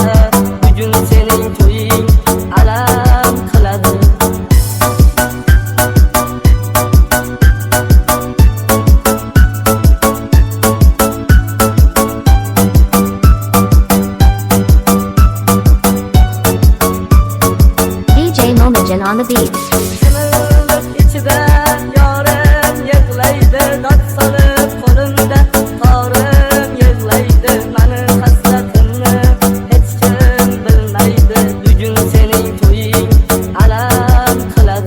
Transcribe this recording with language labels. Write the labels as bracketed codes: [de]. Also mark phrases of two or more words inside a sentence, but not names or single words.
[uz] Bugun sening to'ying alam qiladi. [en] DJ Momajan on the beat. [uz] Simillik ichida yorim yig'laydi, dod solib qo'limda torim yig'laydi. Mani hasratimni hech kim bilmaydi. Bugun sening to'ying alam qiladi.